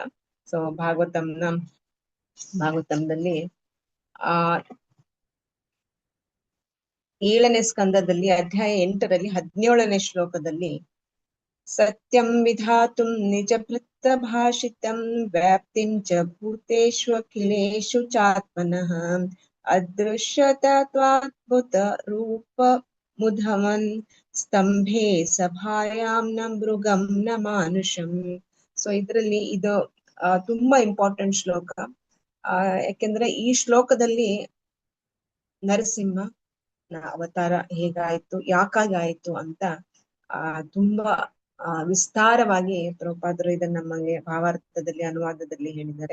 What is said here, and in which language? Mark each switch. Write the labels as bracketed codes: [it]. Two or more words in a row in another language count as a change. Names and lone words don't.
[kn] ಸೊ ಭಾಗವತಂದಲ್ಲಿ 7ನೇ ಸ್ಕಂದದಲ್ಲಿ ಅಧ್ಯಾಯ 8ರಲ್ಲಿ 17ನೇ ಶ್ಲೋಕದಲ್ಲಿ [sa] ಸತ್ಯಂ ವಿಧಾತುಂ ನಿಜ ವೃತ್ತ ಭಾಷಿತಂ ವ್ಯಾಪ್ತಿಂ ಚ ಭೂತೇಷು ಅಖಿಲೇಷು ಚಾತ್ಮನಃ ಅದೃಶ್ಯತತ್ವಾದ್ಭುತ ರೂಪ ಮುಧಮನ್ ಸ್ತಂಭೆ ಸಭಾಯಾಂ ನ ಮೃಗಂ ನ ಮಾನುಷಂ. [kn] ಸೊ ಇದ್ರಲ್ಲಿ ಇದು ತುಂಬಾ ಇಂಪಾರ್ಟೆಂಟ್ ಶ್ಲೋಕ. ಯಾಕೆಂದ್ರೆ ಈ ಶ್ಲೋಕದಲ್ಲಿ ನರಸಿಂಹ ಅವತಾರ ಹೇಗಾಯ್ತು, ಯಾಕಾಗಿ ಆಯ್ತು ಅಂತ ತುಂಬಾ ವಿಸ್ತಾರವಾಗಿ ಪ್ರಭುಪಾದರು ಇದನ್ನ ನಮಗೆ ಭಾವಾರ್ಥದಲ್ಲಿ ಅನುವಾದದಲ್ಲಿ ಹೇಳಿದ್ದಾರೆ.